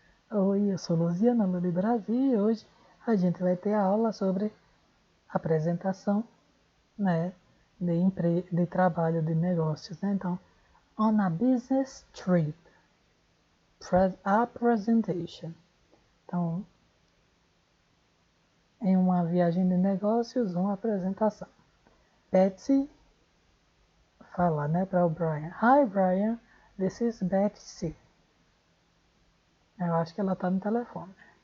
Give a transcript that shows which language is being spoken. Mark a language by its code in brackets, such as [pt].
[pt] Oi, eu sou Luziana Luli Brasil e hoje a gente vai ter a aula sobre apresentação, né, de trabalho de negócios, né? [en] Então, on a business trip, a presentation. [pt] Então, em uma viagem de negócios, uma apresentação. Betsy fala, né, para o Brian. [en] Hi, Brian, this is Betsy. [pt] Eu acho que ela tá no telefone.